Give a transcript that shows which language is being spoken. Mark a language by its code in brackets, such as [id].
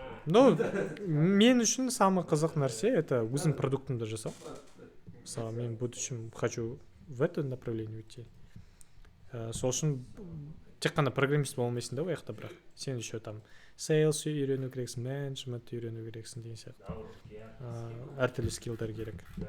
[kk] Ну, мен үшін самый қызық нәрсе это өзім продуктымды жасау. Мысалы, мен [ru] в будущем хочу в это направление уйти. [kk] Сол үшін тек қана программист болмайсың да ол жақта, бірақ сен еще там sales үйрену керексің, менеджмент үйрену керексің деген сияқты. Әртүрлі скиллдар керек.